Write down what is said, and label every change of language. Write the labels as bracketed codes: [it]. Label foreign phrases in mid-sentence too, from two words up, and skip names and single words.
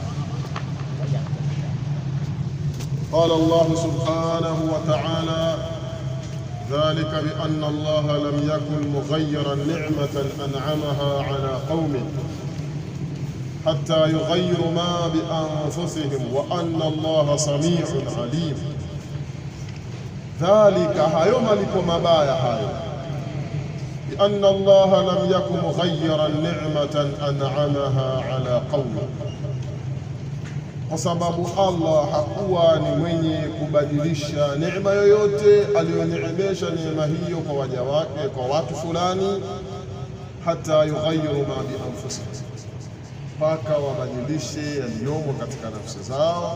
[ar] قال الله سبحانه وتعالى: ذلك بأن الله لم يكن مغيرا نعمة أنعمها على قوم حتى يغيروا ما بأنفسهم وأن الله سميع عليم. [sw] ذلك hayo malipo mabaya hayo, [ar] بأن الله لم يكن مغيرا نعمة أنعمها على قوم, [sw] kwa sababu Allah hakuwa ni mwenye kubadilisha neema yoyote aliyoneemesha neema hiyo kwa waja wake, kwa watu fulani, [ar] حتى يغيروا ما بأنفسهم, [sw] mpaka wabadilishe yaliyomo katika nafsi zao.